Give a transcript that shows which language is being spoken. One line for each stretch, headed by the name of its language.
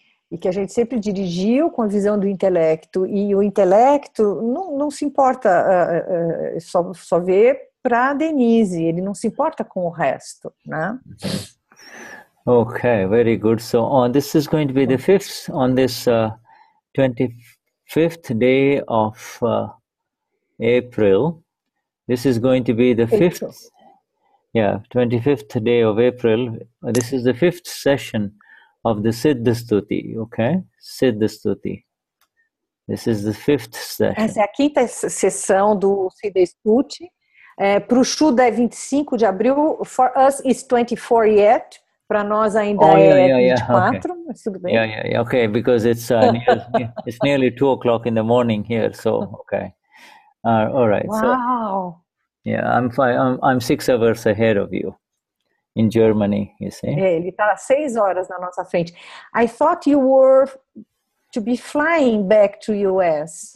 Portuguese: E que a gente sempre dirigiu com a visão do intelecto, e o intelecto não se importa, só vê para Denise, ele não se importa com o resto, né?
English: Okay, very good. So this is going to be the fifth, on this 25th day of April. This is going to be the fifth, 25th day of April. This is the fifth session of the Siddha Stuti, okay? Siddha Stuti. This is the fifth session.
Portuguese: Essa é a quinta sessão do Siddha Stuti. Para o Shuddha é 25 de abril.
English: For us it's 24 yet.
Portuguese: Para nós ainda é 24,
English: okay.
Portuguese: Mas tudo bem.
English: Okay, because it's it's nearly 2 o'clock in the morning here, so okay. All right. Wow. So, I'm fine. I'm 6 hours ahead of you. In Germany, you see?
Portuguese: Ele está 6 horas na nossa frente.
English: I thought you were to be flying back to US.